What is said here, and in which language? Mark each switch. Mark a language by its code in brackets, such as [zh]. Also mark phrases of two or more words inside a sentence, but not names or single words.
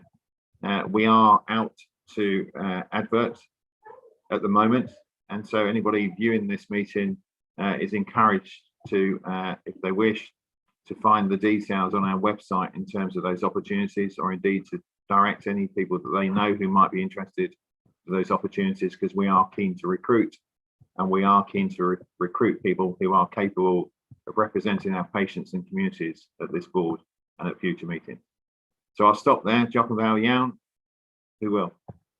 [en] We are out to advert at the moment, and so anybody viewing this meeting is encouraged to, if they wish, to find the details on our website in terms of those opportunities, or indeed to direct any people that they know who might be interested for those opportunities, because we are keen to recruit, and we are keen to recruit people who are capable of representing our patients and communities at this board and at future meetings. So I'll stop there. [cy] Diolch yn fawr iawn. [en] Who will?